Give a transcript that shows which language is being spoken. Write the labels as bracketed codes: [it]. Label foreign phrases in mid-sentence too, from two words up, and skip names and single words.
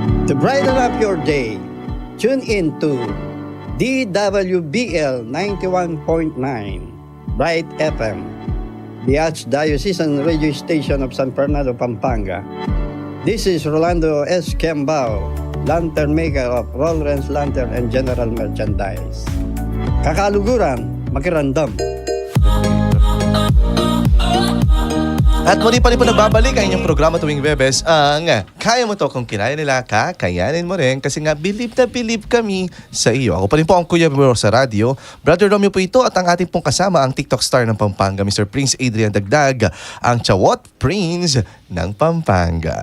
[en] To brighten up your day, tune in to DWBL 91.9 Bright FM, the Archdiocesan radio station of San Fernando, Pampanga. This is Rolando S. Kembao, lantern maker of Rollrens Lantern and General Merchandise. [pam] Kakaluguran, makirandam. [tl] At muli pa rin po nagbabalik ang inyong programa tuwing Bebes, ang Kaya Mo To Kung Kinaya Nila, kakayanin mo rin kasi nga believe na believe kami sa iyo. Ako pa rin po ang Kuya Bro sa radyo. Brother Romeo po ito at ang ating pong kasama ang TikTok star ng Pampanga, Mr. Prince Adrian Dagdag, ang Chawot Prince ng Pampanga.